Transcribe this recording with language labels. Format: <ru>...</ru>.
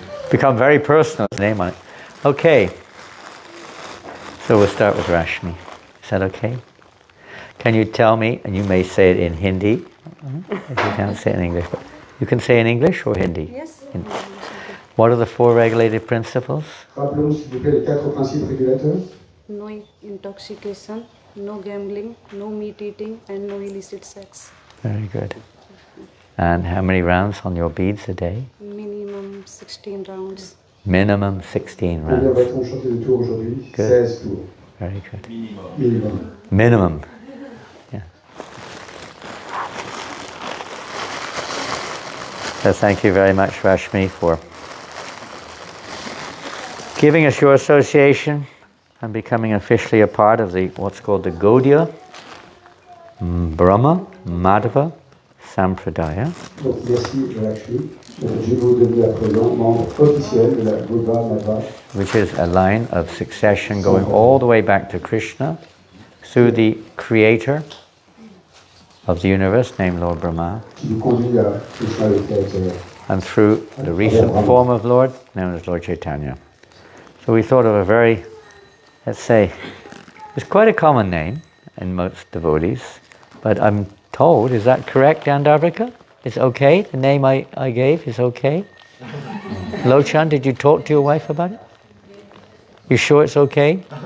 <en>become very personal, the name on it. Okay. So we'll start with Rashmi. Is that okay? Can you tell me, and you may say it in Hindi, if you can't say it in English, but you can say in English or Hindi? Yes. Hindi. What are the 4 regulated principles?</en> <fr>Rappelons s'il vous plaît les 4 principes régulateurs.</fr> <en>No intoxication, no gambling, no meat eating, and no illicit sex. Very good. And how many rounds on your beads a day? Minimum 16 rounds. Minimum 16</en> <fr>Combien</fr> <en>rounds.</en> <fr>va-t-on chanter de tours aujourd'hui?</fr> <en>Good.</en> <fr>16 tours.</fr> <en>Very good. Minimum. Minimum. Yeah. So thank you very much, Rashmi, for giving us your association and becoming officially a part of the what's called the Gaudiya Brahma Madhava Sampradaya.</en> <fr>Donc merci Lakshmi. Je vous deviens à présent membre officiel de la Gaudiya Madhava.</fr> <en>Which is a line of succession going all the way back to Krishna through the creator of the universe named Lord Brahma</en> <fr>Qui nous conduit à Krishna le Créateur.</fr> <en>and through the recent form of Lord known as Lord Chaitanya. So we thought of a very, let's say, it's quite a common name in most devotees, but I'm told, is that correct, Dandarvika? It's okay? The name I gave is okay? Lochan, did you talk to your wife about it? You sure it's okay?</en>